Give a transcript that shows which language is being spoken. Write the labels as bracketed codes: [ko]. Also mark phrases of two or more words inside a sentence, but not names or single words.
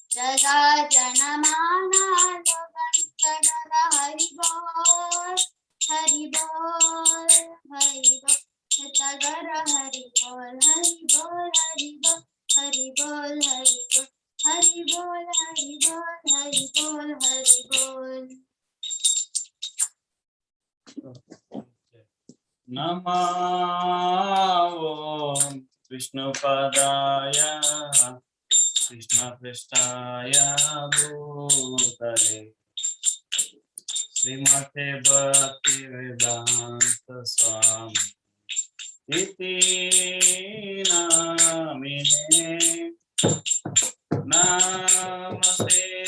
[hi] सदा जनमाना लगन सदा हरि बोल हरि बोल हरि बोल सगर हरि बोल हरि बोल हरि बोल हरि बोल हरि बोल हरि बोल हरि बोल हरि बोल हरि बोल [sa] नमो विष्णुपदाय कृष्णपृष्ठाय भूतले श्रीमते भक्तिवेदांत स्वामी इति नामिने नमस्ते